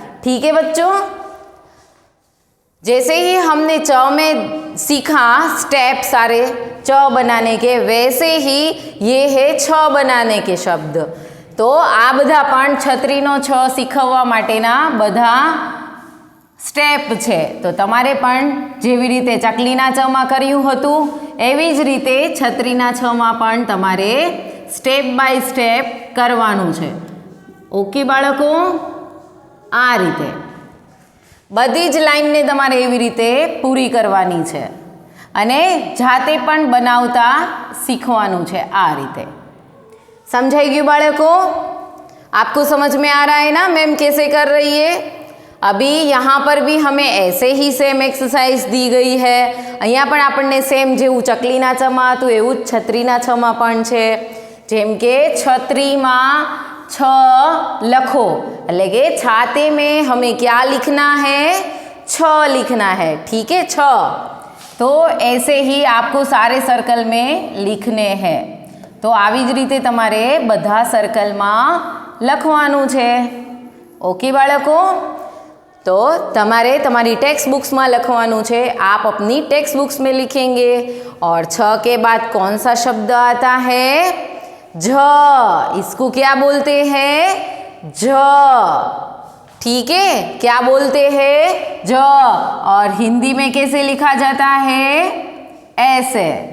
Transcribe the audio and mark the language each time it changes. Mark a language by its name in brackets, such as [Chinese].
[Hindi] ठीक है बच्चों। जैसे ही हमने च में सीखा स्टेप सारे च बनाने के, वैसे ही ये है छ बनाने के शब्द। [Gujarati] तो आ बधा पण छतरीनो छ શીખવવા માટેના બધા સ્ટેપ છે। તો તમારે પણ જેવી રીતે ચકલીના ચ માં કર્યું હતું એવી જ રીતે છત્રીના છ માં પણ તમારે સ્ટેપ બાય સ્ટેપ કરવાનું છે। ઓકે બાળકો, આ રીતે બધી જ લાઈનને તમારે એવી રીતે પૂરી કરવાની છે અને જાતે પણ બનાવતા શીખવાનું છે। [Hindi] આ રીતે समझाई गયું बालकों? आपको समझ में आ रहा है ना मैम कैसे कर रही है? अभी यहाँ पर भी हमें ऐसे ही सेम एक्सरसाइज दी गई है। [Gujarati] અહીંયા પણ આપણને સેમ જેવું ચકલીના ચમાં હતું એવું જ છત્રીના છમાં પણ છે। જેમ કે छतरीમાં छ લખો એટલે કે [Hindi] छाते में हमें क्या लिखना है? छ लिखना है। ठीक है, छ। तो ऐसे ही आपको सारे सर्कल में लिखने हैं। [Gujarati] तो આવી જ રીતે તમારે બધા સર્કલમાં લખવાનું છે। ઓકે બાળકો, तो તમારે તમારી टेक्स्ट बुक्स में લખવાનું છે। [Hindi] आप अपनी टेक्स्ट बुक्स में लिखेंगे। और छ के बाद कौन सा शब्द आता है? झ। इसको क्या बोलते हैं? झ। ठीक है, क्या बोलते हैं? झ। और हिंदी में कैसे लिखा जाता है? ऐसे।